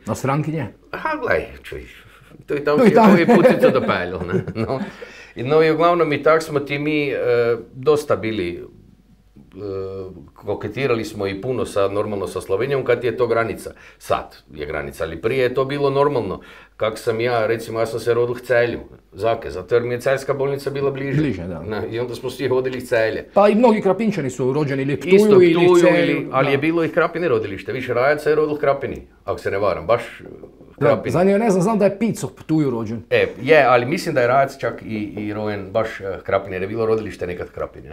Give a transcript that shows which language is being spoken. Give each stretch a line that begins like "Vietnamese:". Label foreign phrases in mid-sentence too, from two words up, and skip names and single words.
Croatian: Na strankinje? Aha, gledaj, čuj, to i tam ti je koji puticu dopeljal, ne? No. No i uglavnom i tak smo ti mi dosta bili, koketirali smo i puno normalno sa Slovenijom kad je to granica. Sad je granica, ali prije je to bilo normalno. Kak sam ja, recimo ja sam se rodil v Celju, zake, zato jer mi je Celjska bolnica bila bliže. Da. I onda smo svi hodili v Celje. Pa i mnogi Krapinčani su rođeni ili Ptuju Isto ili Ptuju, Celju. ali je bilo i Krapini rodilište. Više Rajaca je rodil v Krapini, ako se ne varam, baš Krapini. Za nje ne znam da je Pico v Ptuju rođen. Ali mislim da je Rajac čak i rojen baš Krapini, jer je bilo rodilište nekad Krapini.